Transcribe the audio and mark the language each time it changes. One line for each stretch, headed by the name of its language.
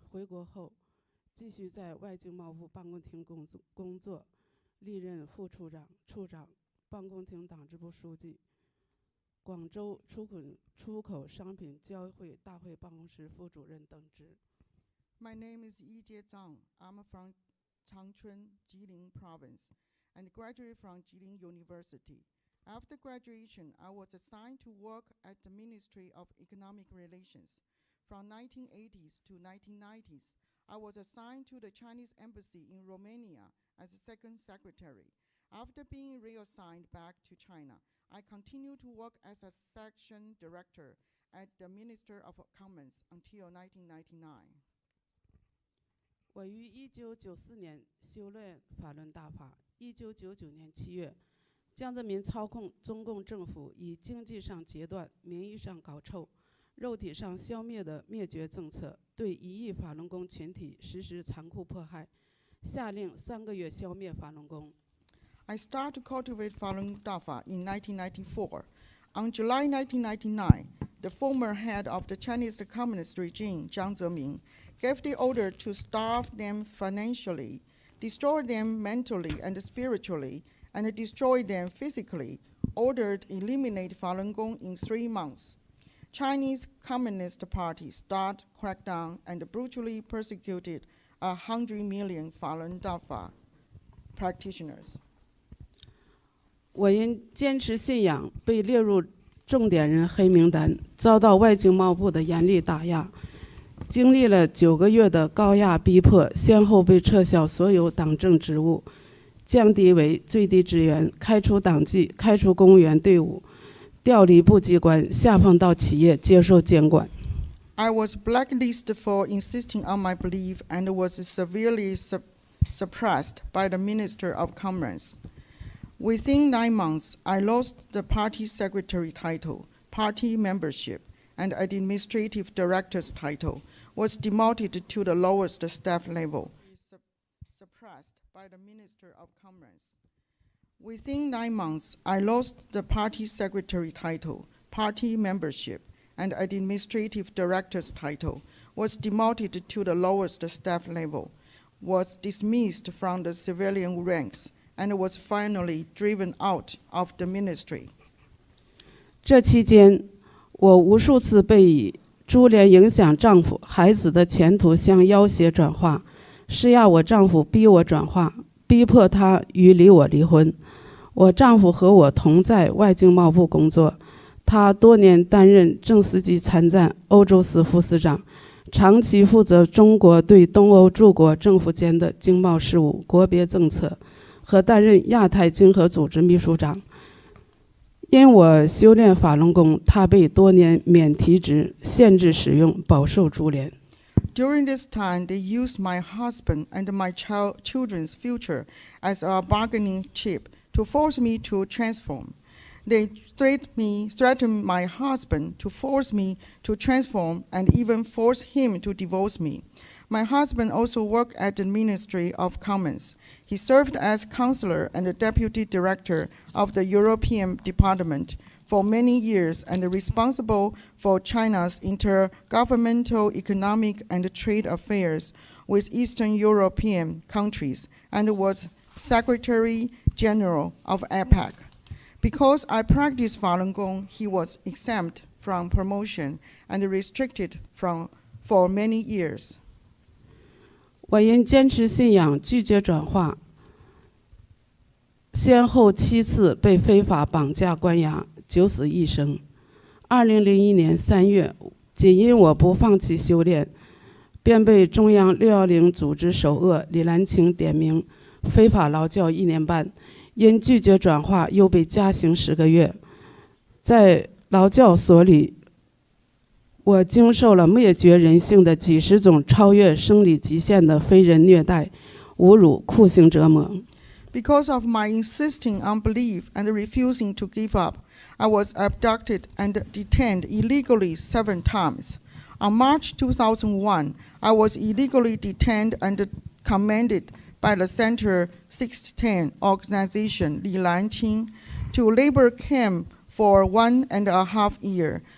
Chinese: 回国后，继续在外经贸部办公厅工作，历任副处长、处长、办公厅党支部书记、广州出口商品交易会大会办公室副主任等职。
English: My name is Yijie Zhang. I'm from Changchun, Jilin Province, and graduated from Jilin University. After graduation, I was assigned to work at the Ministry of Economic Relations. From 1980s to 1990s, I was assigned to the Chinese Embassy in Romania as a second secretary. After being reassigned back to China, I continued to work as a section director at the Minister of Commerce until 1999.
Chinese: 我于1994年修炼法轮大法。 1999年7月，江泽民操控中共政府以经济上截断、名义上搞臭、肉体上消灭的灭绝政策，对1亿法轮功群体实施残酷迫害，下令3个月消灭法轮功。
English: I started to cultivate Falun Dafa in 1994. On July 1999, the former head of the Chinese Communist regime, Jiang Zemin, gave the order to starve them financially, destroy them mentally and spiritually, and destroy them physically, ordered eliminate Falun Gong in 3 months. Chinese Communist Party started crackdown and brutally persecuted 100 million Falun Dafa practitioners.
Chinese: 我因坚持信仰被列入重点人黑名单，遭到外经贸部的严厉打压，经历了9个月的高压逼迫，先后被撤销所有党政职务，降低为最低职员，开除党纪，开除公务员队伍，调离部机关，下放到企业接受监管。
English: I was blacklisted for insisting on my belief and was severely suppressed by the Minister of Commerce. Within 9 months, I lost the party secretary title, party membership, and administrative director's title, was demoted to the lowest staff level. Suppressed by the Minister of Commerce. Within 9 months, I lost the party secretary title, party membership, and administrative director's title, was demoted to the lowest staff level, was dismissed from the civilian ranks, and was finally driven out of the ministry.
Chinese: 这期间，我无数次被以株连影响丈夫、孩子的前途相要挟转化，施压我丈夫逼我转化，逼迫他与我离婚。我丈夫和我同在外经贸部工作，他多年担任正司级参赞欧洲司副司长，长期负责中国对东欧诸国政府间的经贸事务、国别政策，和担任亚太经合组织秘书长。因我修炼法轮功，他被多年免提职，限制使用，饱受株连。
English: During this time, they used my husband and my children's future as a bargaining chip to force me to transform. They threatened my husband to force me to transform and even force him to divorce me. My husband also worked at the Ministry of Commerce. He served as counselor and deputy director of the European Department for many years and responsible for China's intergovernmental economic and trade affairs with Eastern European countries and was Secretary General of APEC. Because I practiced Falun Gong, he was exempt from promotion and restricted for many years.
Chinese: 我因坚持信仰，拒绝转化，先后7次被非法绑架关押，九死一生。 2001年3月，仅因我不放弃修炼，便被中央610组织首恶李兰清点名非法劳教1年半，因拒绝转化又被加刑10个月。在劳教所里，我经受了灭绝人性的几十种超越生理极限的非人虐待、侮辱、酷刑折磨。
English: Because of my insisting on belief and refusing to give up, I was abducted and detained illegally 7 times. On March 2001, I was illegally detained and commanded by the Center 610 organization Li Lanqing to labor camp for 1.5 years.